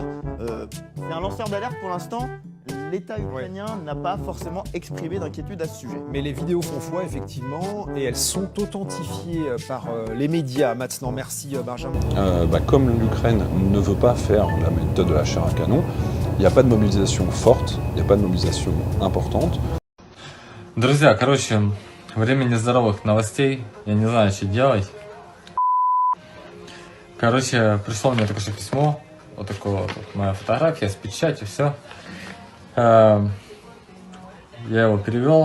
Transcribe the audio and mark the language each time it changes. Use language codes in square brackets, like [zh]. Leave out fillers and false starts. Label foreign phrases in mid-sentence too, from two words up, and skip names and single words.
[fr] C'est un lanceur d'alerte pour l'instant. L'État ukrainien n'a pas forcément exprimé d'inquiétude à ce sujet. Mais les vidéos font foi, effectivement, et elles sont authentifiées par les médias. Maintenant, merci Benjamin. Comme l'Ukraine ne veut pas faire la méthode de la chair à canon, il n'y a pas de mobilisation forte, il n'y a pas de mobilisation importante. [ru] Друзья, короче, времени здоровых новостей, я не знаю, что делать. Короче, пришло мне только что письмо, вот такое вот моя фотография с печатью, все. Я его перевел.